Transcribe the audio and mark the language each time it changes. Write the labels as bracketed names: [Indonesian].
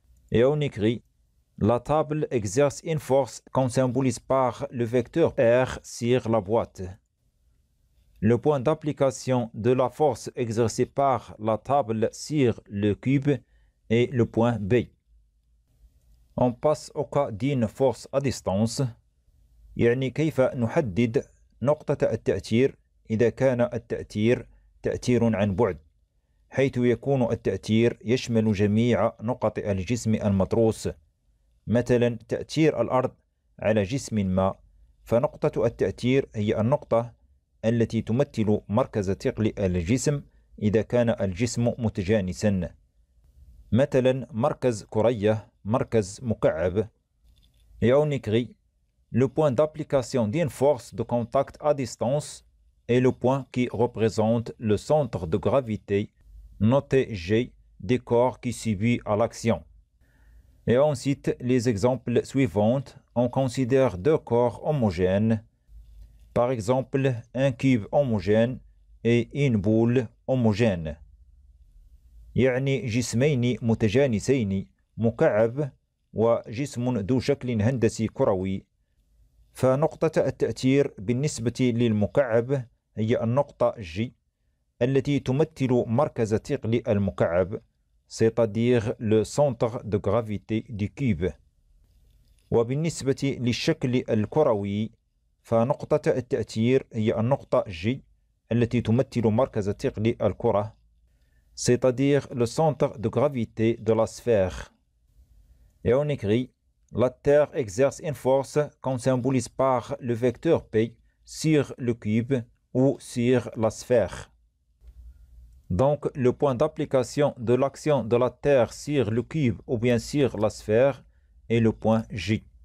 [French] Et on écrit la table exerce une force qu'on symbolise par le vecteur R sur la boîte. Le point d'application de la force exercée par la table sur le cube est le point B. On passe au cas d'une force à distance. [Arabic] يعني كيف نحدد نقطة التأثير إذا كان التأثير تأثير عن بعد، حيث يكون التأثير يشمل جميع نقط الجسم المتروس. مثلا تأثير الأرض على جسم ما، فنقطة التأثير هي النقطة التي تمثل مركز ثقل الجسم إذا كان الجسم متجانسا. مثلا مركز كرية، مركز مكعب. [French] Et on écrit le point d'application d'une force de contact à distance est le point qui représente le centre de gravité, noté G, des corps qui subissent à l'action. Et on cite les exemples suivants. On considère deux corps homogènes. Par exemple, un cube homogène et une boule homogène. [Arabic] يعني جسمين متجانسين، مكعب وجسم ذو شكل هندسي كروي. فنقطة التأثير بالنسبة للمكعب هي النقطة G التي تمثل مركز ثقل المكعب، [French] c'est-à-dire le centre de gravité du cube. [Arabic] وبالنسبة للشكل الكروي فنقطة التأثير هي النقطة G التي تمثل مركز ثقل الكرة، [French] c'est-à-dire le centre de gravité de la sphère. Et on écrit la Terre exerce une force qu'on symbolise par le vecteur P sur le cube ou sur la sphère. Donc, le point d'application de l'action de la Terre sur le cube ou bien sur la sphère est le point J.